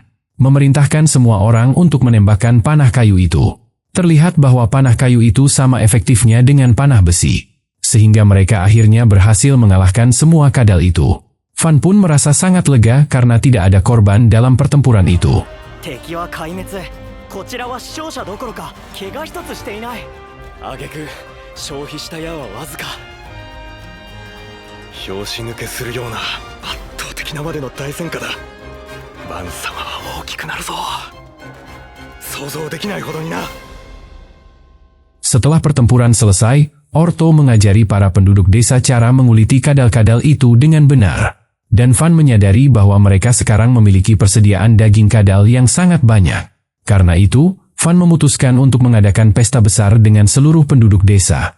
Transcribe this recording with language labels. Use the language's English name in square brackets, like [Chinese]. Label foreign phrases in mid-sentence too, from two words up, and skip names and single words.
[Indonesian] Memerintahkan semua orang untuk menembakkan panah kayu itu. Terlihat bahwa panah kayu itu sama efektifnya dengan panah besi. Sehingga mereka akhirnya berhasil mengalahkan semua kadal itu. Fan pun merasa sangat lega karena tidak ada korban dalam pertempuran itu. [Japanese] 敵は壊滅。こちらは死傷者どころか怪我一つしていない。挙句消費した矢はわずか。拍子抜けするような圧倒的なまでの大戦果だ。バン様は大きくなるぞ。想像できないほどにな。 [Indonesian] Setelah pertempuran selesai, Orto mengajari para penduduk desa cara menguliti kadal-kadal itu dengan benar. Dan Fan menyadari bahwa mereka sekarang memiliki persediaan daging kadal yang sangat banyak. Karena itu, Fan memutuskan untuk mengadakan pesta besar dengan seluruh penduduk desa.